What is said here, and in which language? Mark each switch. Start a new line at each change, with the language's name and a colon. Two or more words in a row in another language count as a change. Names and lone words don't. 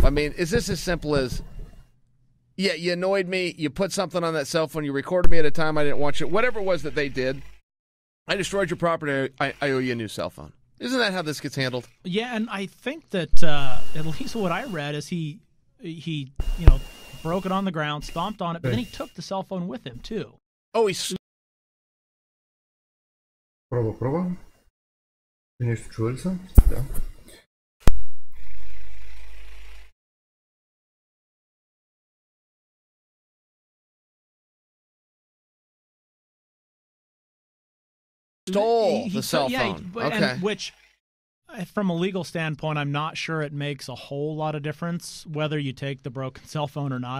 English: I mean, is this as simple as, yeah, you annoyed me, you put something on that cell phone, you recorded me at a time I didn't want you, whatever it was that they did, I destroyed your property, I owe you a new cell phone. Isn't that how this gets handled? Yeah, and I think that at least what I read is he broke it on the ground, stomped on it, but then he took the cell phone with him too. Oh,
Bulgarian: Проба. Нещо чува ли са? Да.
English: stole the cell phone. Okay. Which, from a legal standpoint, I'm not sure it makes a whole lot of difference whether you take the broken cell phone or not.